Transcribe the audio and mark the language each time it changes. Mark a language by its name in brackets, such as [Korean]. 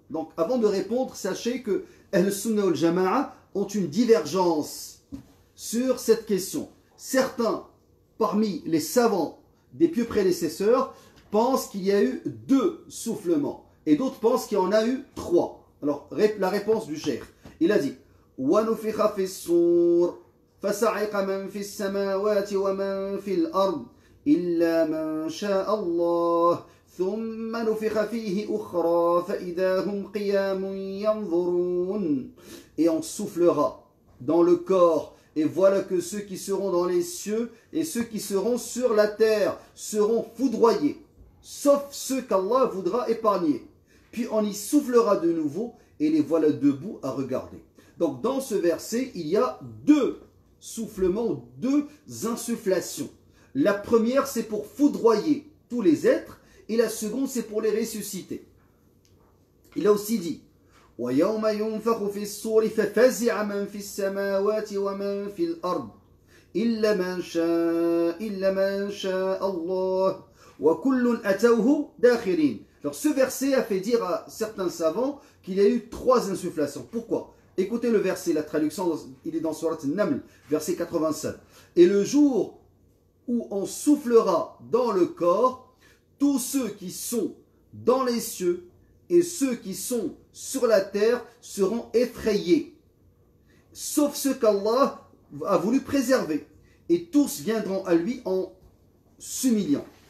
[French] Donc avant de répondre, sachez que Ahl-Sunnah wal Jama'a ont une divergence sur cette question. Certains parmi les savants des pieux prédécesseurs pensent qu'il y a eu 2 soufflements et d'autres pensent qu'il y en a eu 3. Alors la réponse du cheikh, il a dit [Arabic] وَنُفِخَ فِي الصُّورِ فَصَعِقَ مَنْ فِي السَّمَاوَاتِ وَمَنْ فِي الْأَرْضِ إِلَّا مَنْ شَاءَ اللَّهُ ثُمَّ نُفِخَ فِيهِ أُخْرَى فَإِذَا هُمْ قِيَامٌ يَنْظُرُونَ. [French] Et on soufflera dans le corps, et voilà que ceux qui seront dans les cieux et ceux qui seront sur la terre seront foudroyés, sauf ceux qu'Allah voudra épargner. Puis on y soufflera de nouveau, et les voilà debout à regarder. Donc dans ce verset, il y a 2 soufflements, 2 insufflations. La première, c'est pour foudroyer tous les êtres, et la seconde, c'est pour les ressusciter. Il a aussi dit [Arabic] وَيَوْمَ يُنْفَخُ فِي الصُّورِ فَفَزِعَ مَنْ فِي السَّمَاوَاتِ وَمَنْ فِي الْأَرْضِ إِلَّا مَنْ شَاءَ اللَّهُ وَكُلٌّ أَتَوْهُ دَاخِرِينَ. [French] Alors ce verset a fait dire à certains savants qu'il y a eu 3 insufflations. Pourquoi? Écoutez le verset, la traduction, il est dans Surat An-Naml, verset 87. Et le jour où on soufflera dans le corps, tous ceux qui sont dans les cieux et ceux qui sont sur la terre seront effrayés, sauf ceux qu'Allah a voulu préserver, et tous viendront à lui en s'humiliant.